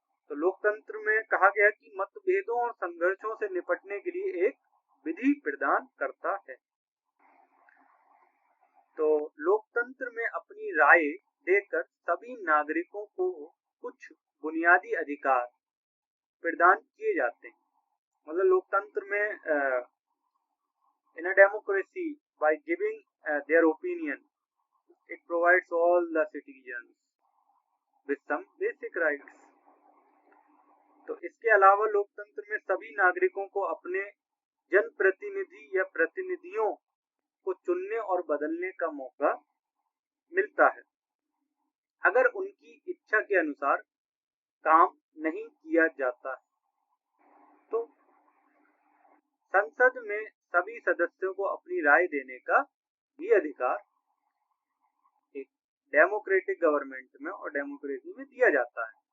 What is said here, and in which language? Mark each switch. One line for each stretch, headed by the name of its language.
Hindi: तो लोकतंत्र में कहा गया कि मतभेदों और संघर्षों से निपटने के लिए एक विधि प्रदान करता है। तो लोकतंत्र में अपनी राय देकर सभी नागरिकों को कुछ बुनियादी अधिकार प्रदान किए जाते हैं। मतलब लोकतंत्र में
English: in a democracy, by giving their opinion, it provides all the citizens with some basic rights.
Hindi: तो इसके अलावा लोकतंत्र में सभी नागरिकों को अपने जनप्रतिनिधि या प्रतिनिधियों को चुनने और बदलने का मौका मिलता है। अगर उनकी इच्छा के अनुसार काम नहीं किया जाता तो संसद में सभी सदस्यों को अपनी राय देने का भी अधिकार एक डेमोक्रेटिक गवर्नमेंट में और डेमोक्रेसी में दिया जाता है।